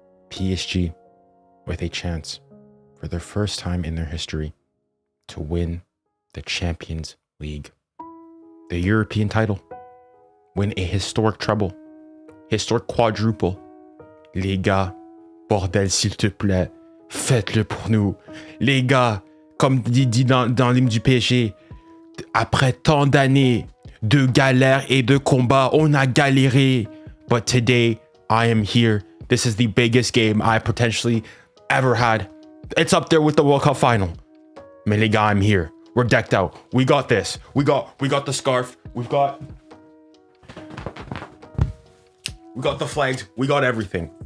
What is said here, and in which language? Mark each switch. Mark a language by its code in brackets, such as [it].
[en] PSG with a chance for their first time in their history to win the Champions League, the European title, win a historic treble, historic quadruple. [fr] Les gars, bordel s'il te plaît, faites-le pour nous. Les gars, comme dit dans l'hymne du PSG, après tant d'années de galères et de combats, on a galéré. [en] But today, I am here. This is the biggest game I potentially ever had. It's up there with the World Cup final. [fr] Mais les gars, [en] I'm here. We're decked out. We got this. We got the scarf. We've got the flags. We got everything.